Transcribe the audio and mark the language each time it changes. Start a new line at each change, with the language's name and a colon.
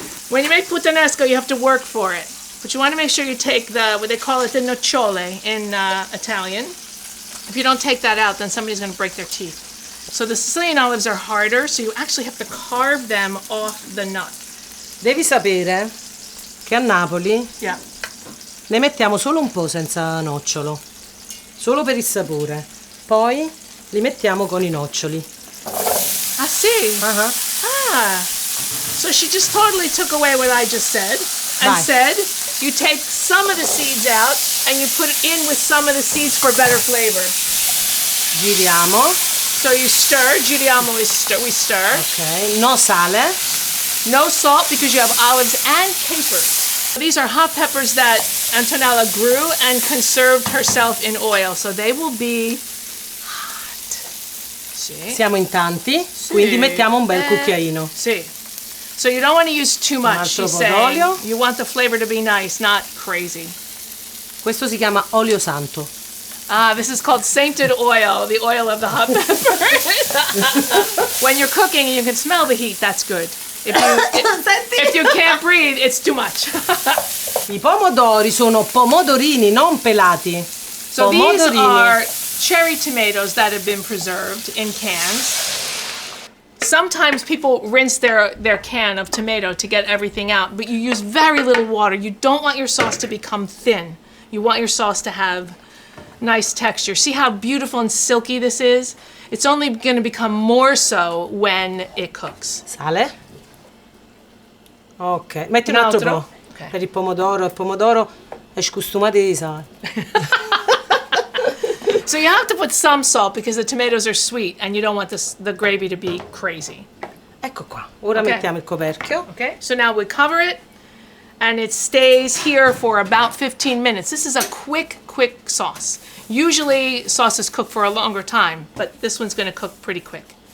English: When you make puttanesca, you have to work for it. But you want to make sure you take what they call it the nocciole in Italian. If you don't take that out, then somebody's going to break their teeth. So the Sicilian olives are harder, so you actually have to carve them off the nut.
Italian: Devi sapere che a Napoli
English: Yeah.
Italian: ne mettiamo solo un po' senza nocciolo, solo per il sapore. Poi li mettiamo con i noccioli. Ah, sì. Ah, Ah,
English: So she just totally took away what I just said and
Italian: Vai.
English: said you take some of the seeds out and you put it in with some of the seeds for better flavor.
Italian: Giriamo.
English: So you stir. Giriamo is stir. We stir.
Italian: Ok, no sale.
English: No salt because you have olives and capers. These are hot peppers that Antonella grew and conserved herself in oil, so they will be hot.
Italian: Sì. Siamo in tanti, quindi mettiamo un bel cucchiaino. Sì.
English: So you don't want to use too much,
Italian: altro
English: she's
Italian: po'
English: saying.
Italian: d'olio.
English: You want the flavor to be nice, not crazy.
Italian: Questo si chiama olio santo.
English: Ah, this is called sainted oil, the oil of the hot pepper. When you're cooking and you can smell the heat, that's good. If you can't breathe, it's too much.
Italian: I pomodori sono pomodorini, non pelati.
English: So these are cherry tomatoes that have been preserved in cans. Sometimes people rinse their can of tomato to get everything out, but you use very little water. You don't want your sauce to become thin. You want your sauce to have nice texture. See how beautiful and silky this is? It's only going to become more so when it cooks.
Italian: Sale. Ok, metti un altro po'.
English: Okay.
Italian: Per il pomodoro è scostumate di sale.
English: So you have to put some salt because the tomatoes are sweet and you don't want the gravy to be crazy.
Italian: Ecco qua, ora
English: Ok.
Italian: mettiamo il coperchio.
English: Okay, so now we cover it and it stays here for about 15 minutes. This is a quick sauce. Usually sauces cook for a longer time, but this one's gonna cook pretty quick.